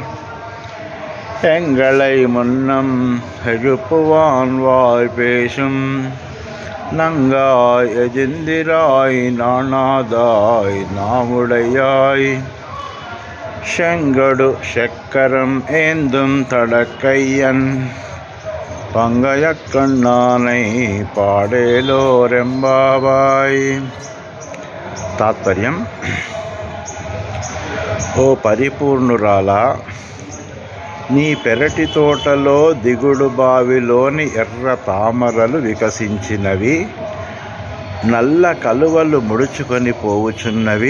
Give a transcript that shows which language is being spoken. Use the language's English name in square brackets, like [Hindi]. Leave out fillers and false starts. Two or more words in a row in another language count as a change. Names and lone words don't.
[Tamil] எங்களை முன்னம் எழுப்புவான் வாய் பேசும் நங்காய் எஜிந்திராய் நாணாதாய் நாமுடையாய் செங்கடு செக்கரம் ஏந்தும் தடக்கையன் பங்கய கண்ணானை పాడేలోరెంబాబాయ్. [Telugu] తాత్పర్యం. ఓ పరిపూర్ణురాలా, నీ పెరటి తోటలో దిగుడు బావిలోని ఎర్ర తామరలు వికసించినవి, నల్ల కలువలు ముడుచుకొని పోవుచున్నవి.